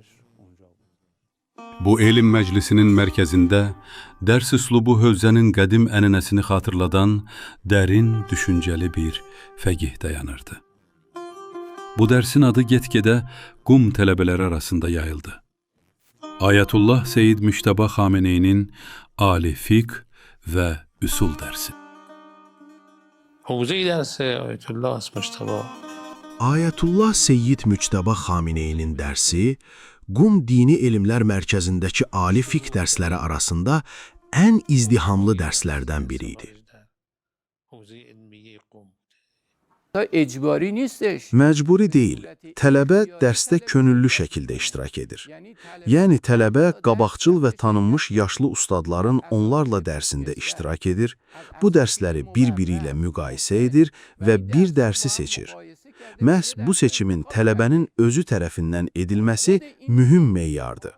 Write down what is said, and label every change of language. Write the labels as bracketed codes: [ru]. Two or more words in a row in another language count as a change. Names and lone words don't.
[az] Bu elm məclisinin mərkəzində dərs üslubu hövzənin qədim ənənəsini xatırladan dərin, düşüncəli bir fəqih dayanırdı. Bu dərsin adı get-gedə Qum tələbələri arasında yayıldı. Ayətullah Seyyid Müştəba Xameneyinin Ali Fiqh və Üsul dərsi. [fa] حوزه درس آیت الله از مجتبی Ayətullah Seyyid Müctəba Xameneyinin dərsi Qum Dini Elmlər Mərkəzindəki ali fiqh dərsləri arasında ən izdihamlı dərslərdən biri idi. حوزه علمیه قم icbari نیستش. [az] Məcburi deyil, tələbə dərsdə könüllü şəkildə iştirak edir. Yəni tələbə qabaqcıl və tanınmış yaşlı ustadların onlarla dərsində iştirak edir, bu dərsləri bir-biri ilə müqayisə edir və bir dərsi seçir. Məhz bu seçimin tələbənin özü tərəfindən edilməsi mühüm meyardır.